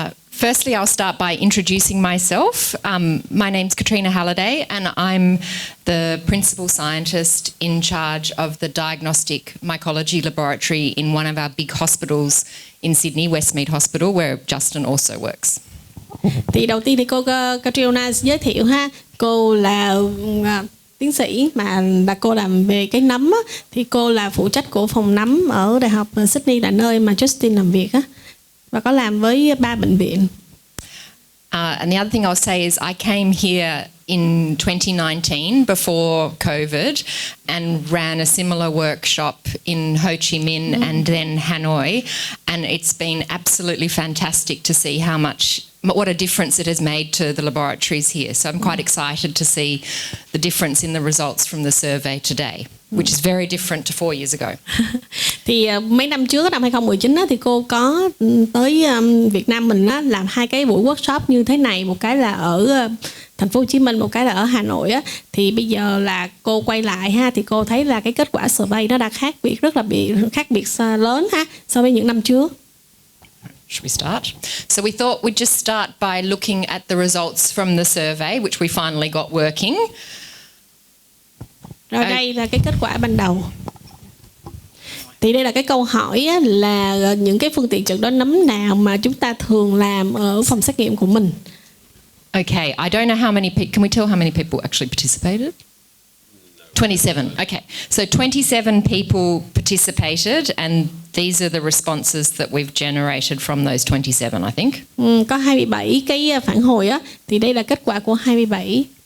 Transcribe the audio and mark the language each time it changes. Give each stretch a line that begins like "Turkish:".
English: Firstly, I'll start by introducing myself. My name's Katrina Halliday and I'm the principal scientist in charge of the diagnostic mycology laboratory in one of our big hospitals in Sydney, Westmead Hospital, where Justin also works.
Vietnamese: Thì đầu tiên thì cô Katrina giới thiệu ha. Cô là tiến sĩ mà cô làm về cái nấm á, thì cô là phụ trách của phòng nấm ở Đại học Sydney, là nơi mà Justin làm việc á, và có làm với 3 bệnh viện.
English: And the other thing I'll say is I came here in 2019 before COVID and ran a similar workshop in Ho Chi Minh and then Hanoi, and it's been absolutely fantastic to see what a difference it has made to the laboratories here. So I'm quite excited to see the difference in the results from the survey today, which is very different to 4 years ago.
Vietnamese: Thì mấy năm trước, năm 2019 á, thì cô có tới Việt Nam mình á, làm 2 cái buổi workshop như thế này, một cái là ở thành phố Hồ Chí Minh, một cái là ở Hà Nội á. Thì bây giờ là cô quay lại ha, thì cô thấy là cái kết quả survey nó đã khác biệt lớn ha so với những năm trước.
English: Should we start? So we thought we'd just start by looking at the results from the survey, which we finally got working.
Vietnamese: Rồi đây là cái kết quả ban đầu. Thì đây là cái câu hỏi á, là những cái phương tiện chẩn đoán nấm nào mà chúng ta thường làm ở phòng xét nghiệm của mình.
English: Okay, I don't know how many people, can we tell how many people actually participated? 27, okay. So 27 people participated and these are the responses that we've generated from those 27, I think.
Vietnamese: Có 27 cái phản hồi á, thì đây là kết quả của 27.